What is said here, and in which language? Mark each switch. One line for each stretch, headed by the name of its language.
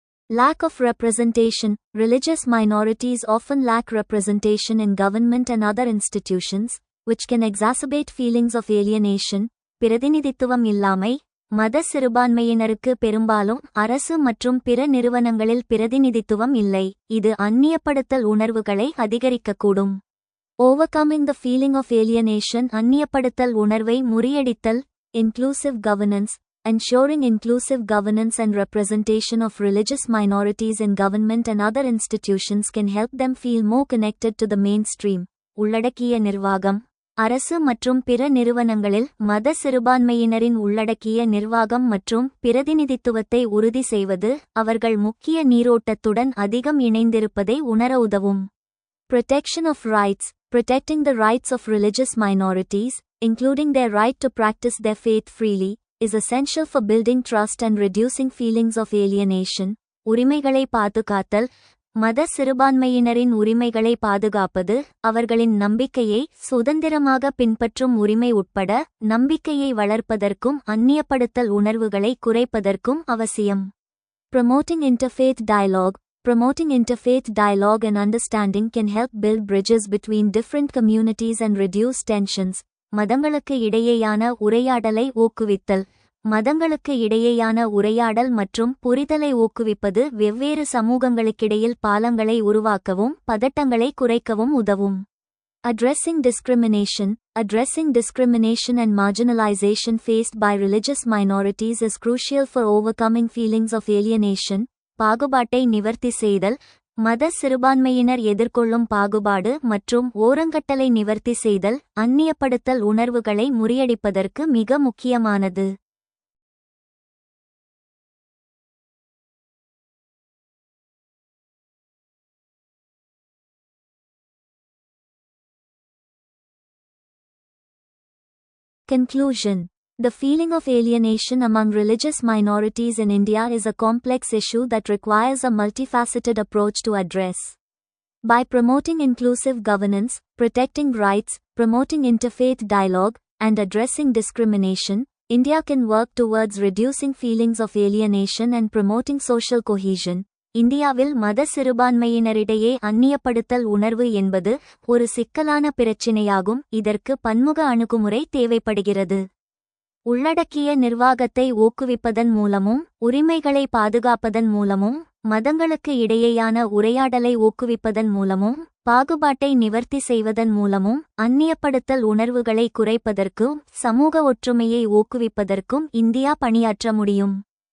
English: Lack of representation. Religious minorities often lack representation in government and other institutions, which can exacerbate feelings of alienation.
Tamil: பிரதிநிதித்துவம் இல்லாமை. மத சிறுபான்மையினருக்கு பெரும்பாலும் அரசு மற்றும் பிற நிறுவனங்களில் பிரதிநிதித்துவம் இல்லை. இது அந்நியப்படுத்தல் உணர்வுகளை அதிகரிக்கக்கூடும்.
English: Overcoming the feeling of alienation.
Tamil: அந்நியப்படுத்தல் உணர்வை முறியடித்தல்.
English: Inclusive governance. Ensuring inclusive governance and representation of religious minorities in government and other institutions can help them feel more connected to the mainstream.
Tamil: உள்ளடக்கிய நிர்வாகம். அரசு மற்றும் பிற நிறுவனங்களில் மத சிறுபான்மையினரின் உள்ளடக்கிய நிர்வாகம் மற்றும் பிரதிநிதித்துவத்தை உறுதி செய்வது அவர்கள் முக்கிய நீரோட்டத்துடன் அதிகம் இணைந்திருப்பதை உணர உதவும்.
English: Protection of rights. Protecting the rights of religious minorities, including their right to practice their faith freely, is essential for building trust and reducing feelings of alienation.
Tamil: உரிமைகளை பாதுகாத்தல். மத சிறுபான்மையினரின் உரிமைகளை பாதுகாப்பது அவர்களின் நம்பிக்கையை சுதந்திரமாக பின்பற்றும் உரிமை உட்பட நம்பிக்கையை வளர்ப்பதற்கும் அந்நியப்படுத்தல் உணர்வுகளை குறைப்பதற்கும் அவசியம்.
English: Promoting interfaith dialogue. Promoting interfaith dialogue and understanding can help build bridges between different communities and reduce tensions.
Tamil: மதங்களுக்கு இடையேயான உரையாடலை ஊக்குவித்தல். மதங்களுக்கு இடையேயான உரையாடல் மற்றும் புரிதலை ஊக்குவிப்பது வெவ்வேறு சமூகங்களுக்கிடையில் பாலங்களை உருவாக்கவும் பதட்டங்களை குறைக்கவும் உதவும்.
English: Addressing discrimination. Addressing discrimination and marginalization faced by religious minorities is crucial for overcoming feelings of alienation.
Tamil: பாகுபாட்டை நிவர்த்தி செய்தல். மத சிறுபான்மையினர் எதிர்கொள்ளும் பாகுபாடு மற்றும் ஓரங்கட்டலை நிவர்த்தி செய்தல் அந்நியப்படுத்தல் உணர்வுகளை முறியடிப்பதற்கு மிக முக்கியமானது.
English: Conclusion. The feeling of alienation among religious minorities in India is a complex issue that requires a multifaceted approach to address. By promoting inclusive governance, protecting rights, promoting interfaith dialogue, and addressing discrimination, India can work towards reducing feelings of alienation and promoting social cohesion.
Tamil: இந்தியாவில் மத சிறுபான்மையினரிடையே அந்நியப்படுத்தல் உணர்வு என்பது ஒரு சிக்கலான பிரச்சினையாகும். இதற்கு பன்முக அணுகுமுறை தேவைப்படுகிறது. உள்ளடக்கிய நிர்வாகத்தை ஊக்குவிப்பதன் மூலமும் உரிமைகளை பாதுகாப்பதன் மூலமும் மதங்களுக்கு இடையேயான உரையாடலை ஊக்குவிப்பதன் மூலமும் பாகுபாட்டை நிவர்த்தி செய்வதன் மூலமும் அந்நியப்படுத்தல் உணர்வுகளை குறைப்பதற்கும் சமூக ஒற்றுமையை ஊக்குவிப்பதற்கும் இந்தியா பணியாற்ற முடியும்.